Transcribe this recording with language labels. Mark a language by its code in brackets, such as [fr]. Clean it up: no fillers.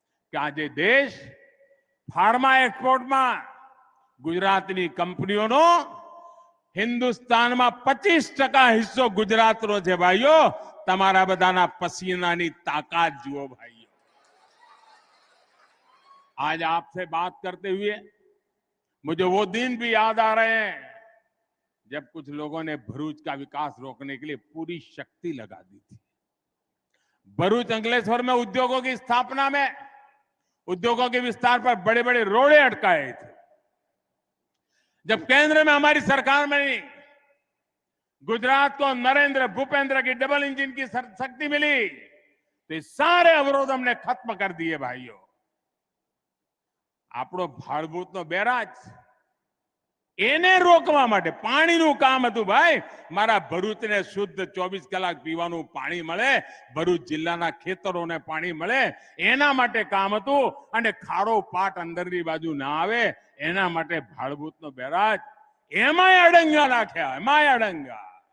[gu] કે આજે દેશ ફાર્મા એક્સપોર્ટમાં ગુજરાતની કંપનીઓનો હિન્દુસ્તાનમાં 25% હિસ્સો ગુજરાતનો છે ભાઈઓ. તમારા બધાના પસીનાની તાકાત જુઓ भाइयों. [hi] आज आपसे बात करते हुए मुझे वो दिन भी याद आ रहे हैं जब कुछ लोगों ने भरूच का विकास रोकने के लिए पूरी शक्ति लगा दी थी. भरूच अंकलेश्वर में उद्योगों की स्थापना में, उद्योगों के विस्तार पर बड़े बड़े रोड़े अटकाए थे. जब केंद्र में हमारी सरकार में गुजरात को नरेंद्र भूपेंद्र की डबल इंजन की शक्ति मिली तो ये सारे अवरोध हमने खत्म कर दिए भाइयों. [gu] આપણો ભાડભૂતનો બેરાજ એને રોકવા માટે પાણીનું કામ હતું ભાઈ. મારા ભરૂચને શુદ્ધ 24 કલાક પીવાનું પાણી મળે, ભરૂચ જિલ્લાના ખેતરોને પાણી મળે એના માટે કામ હતું. અને ખારો પાટ અંદરની બાજુ ના આવે એના માટે ભાડભૂતનો બેરાજ એમાંય અડંગા નાખ્યા, એમાંય અડંગા.